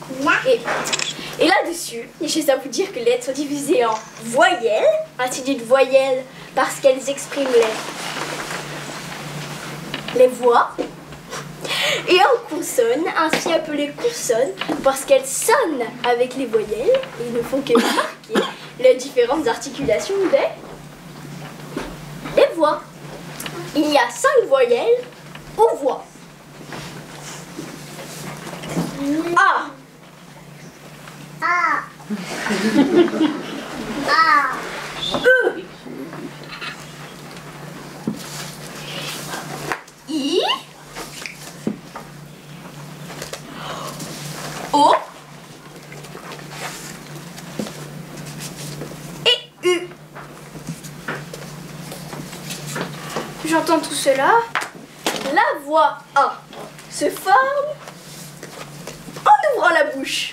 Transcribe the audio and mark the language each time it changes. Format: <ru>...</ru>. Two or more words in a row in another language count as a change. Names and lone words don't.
<fr>Et là-dessus, j'ai à vous dire que les lettres sont divisées en voyelles, ainsi dites voyelles parce qu'elles expriment les voix, et en consonnes, ainsi appelées consonnes, parce qu'elles sonnent avec les voyelles et ne font que marquer les différentes articulations des voix. Il y a 5 voyelles ou voix. A. E. I. O. Et U. J'entends tout cela. La voix A se forme en ouvrant la bouche.</fr>